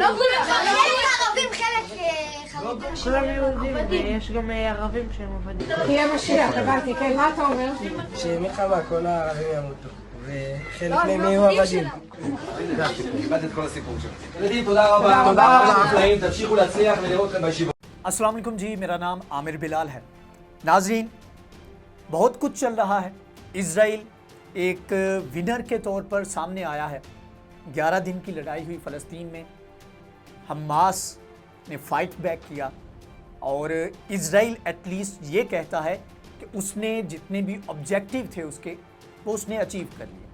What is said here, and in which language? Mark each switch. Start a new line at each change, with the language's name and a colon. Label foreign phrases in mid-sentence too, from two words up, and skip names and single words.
Hebrew: לא כולם חרדים. ערבים חלק חרדים. כולם יהודים, ויש גם ערבים שהם עבדים. תהיה משיח, הבנתי, כן, מה אתה אומר? שמלחמה כל הערבים ימותו, וחלק מהם יהיו עבדים. קיבלת את כל הסיפור שלך. ילדים, תודה רבה. תודה רבה. תמשיכו להצליח ולראות אתכם בישיבות.
Arabic: السلام عليكم
Hindi: जी, मेरा नाम आमिर बिलाल है। नाज़रीन, बहुत कुछ चल रहा है। इज़राइल एक विनर के तौर पर सामने आया है। 11 दिन की लड़ाई हुई फ़लस्तीन में, हमास ने
English: fight back
Hindi: किया और इज़राइल
English: at least
Hindi: ये कहता है कि उसने जितने भी ऑब्जेक्टिव थे उसके, वो उसने अचीव कर लिए।